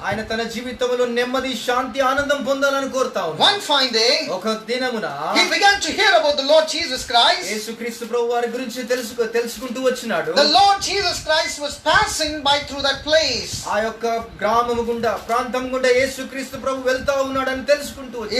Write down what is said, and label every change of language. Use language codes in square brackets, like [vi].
[te] ఆయన తన జీవితంలో నెమ్మది, శాంతి, ఆనందం పొందాలని కోరుతా ఉన్నాడు. [en] One fine day, [te] ఒక దినమున [en] he began to hear about the Lord Jesus Christ. [te] యేసుక్రీస్తు ప్రభువారి గురించి తెలుసుకుంటూ వచ్చినాడు. [en] The Lord Jesus Christ was passing by through that place. [te] ఆ యొక్క గ్రామము గుండా, ప్రాంతం గుండా యేసుక్రీస్తు ప్రభు వెళ్తా ఉన్నాడని తెలుసుకుంటూ వచ్చాడు.